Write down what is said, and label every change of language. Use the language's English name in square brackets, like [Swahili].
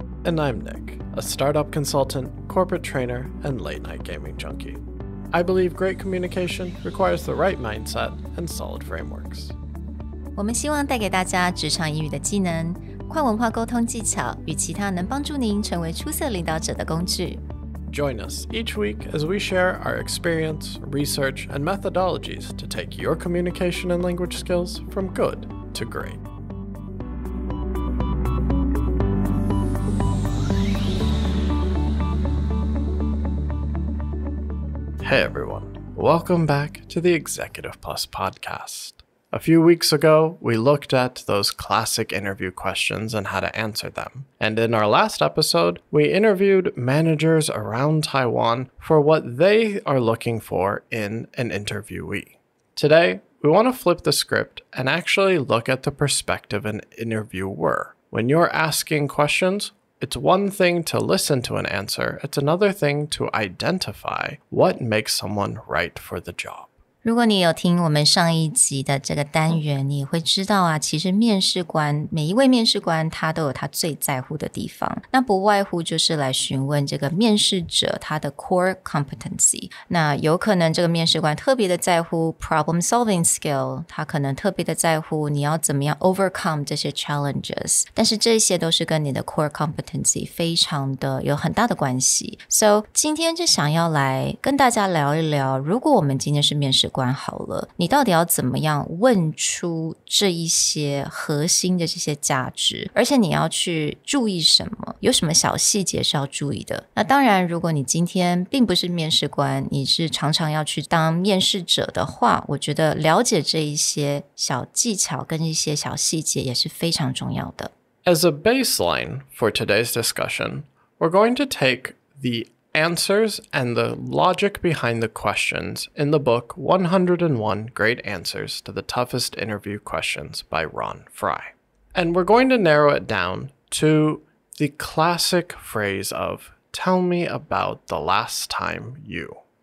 [English] And I'm Nick, a startup consultant, corporate trainer, and late-night gaming junkie. I believe great communication requires the right mindset and solid frameworks. [Chinese] 我们希望带给大家职场英语的技能、跨文化沟通技巧与其他能帮助您成为出色领导者的工具。 [English] Join us each week as we share our experience, research, and methodologies to take your communication and language skills from good to great. Hey everyone, welcome back to the Executive Plus podcast. A few weeks ago, we looked at those classic interview questions and how to answer them. And in our last episode, we interviewed managers around Taiwan for what they are looking for in an interviewee. Today, we want to flip the script and actually look at the perspective of an interviewer. When you're asking questions, it's one thing to listen to an answer. It's another thing to identify what makes someone right for the job. [Chinese] 如果你有听我们上一集的这个单元，你也会知道啊，其实面试官，每一位面试官他都有他最在乎的地方，那不外乎就是来询问这个面试者他的 core competency。那有可能这个面试官特别的在乎 problem solving skill， 他可能特别的在乎你要怎么样 overcome 这些 challenges， 但是这些都是跟你的 core competency 非常的有很大的关系。 So 今天就想要来跟大家聊一聊，如果我们今天是面试官好了，你到底要怎么样问出这一些核心的这些价值，而且你要去注意什么，有什么小细节是要注意的。那当然如果你今天并不是面试官，你是常常要去当面试者的话，我觉得了解这一些小技巧跟一些小细节也是非常重要的。 [English] As a baseline for today's discussion, we're going to take the answers and the logic behind the questions in the book 101 Great Answers to the Toughest Interview Questions by Ron Fry. And we're going to narrow it down to the classic phrase of, tell me about the last time you.